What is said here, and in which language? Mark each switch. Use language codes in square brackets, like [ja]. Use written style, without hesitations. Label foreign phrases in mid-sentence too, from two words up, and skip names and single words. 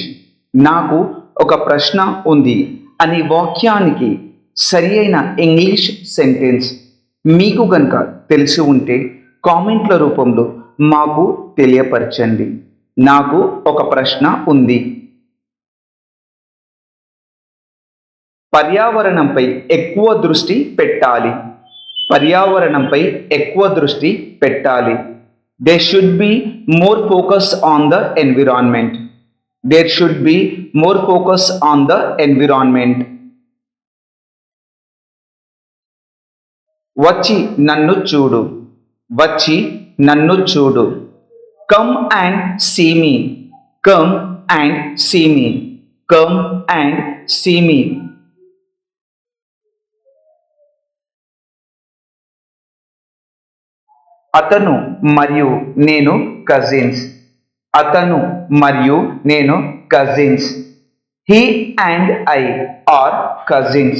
[te] నాకు ఒక ప్రశ్న ఉంది అనే వాక్యానికి సరి అయిన [en] English sentence [te] మీకు గనుక తెలిసి ఉంటే కామెంట్ల రూపంలో మాకు తెలియపరచండి. నాకు ఒక ప్రశ్న ఉంది. పర్యావరణంపై ఎక్కువ దృష్టి పెట్టాలి. పర్యావరణంపై ఎక్కువ దృష్టి పెట్టాలి. [en] There should be more focus on the environment. There should be more focus on the environment. [te] వచ్చి నన్ను చూడు. వచ్చి నన్ను చూడు. [en] Come and see me. Come and see me. Come and see me. [te] అతను మరియు నేను కజిన్స్. అతను మరియు నేను కజిన్స్. [en] He and I are cousins.